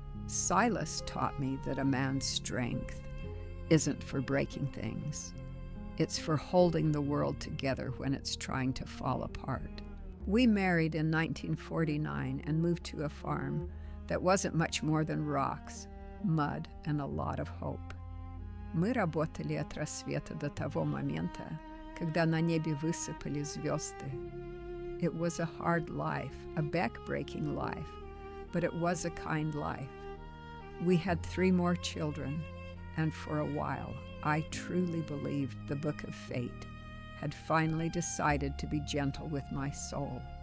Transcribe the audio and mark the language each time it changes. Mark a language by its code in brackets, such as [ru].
[en] Silas taught me that a man's strength isn't for breaking things. It's for holding the world together when it's trying to fall apart. We married in 1949 and moved to a farm that wasn't much more than rocks, mud, and a lot of hope. [ru] Мы работали от рассвета до того момента, когда на небе высыпали звезды. [en] It was a hard life, a back-breaking life, but it was a kind life. We had 3 more children, and for a while, I truly believed the Book of Fate had finally decided to be gentle with my soul.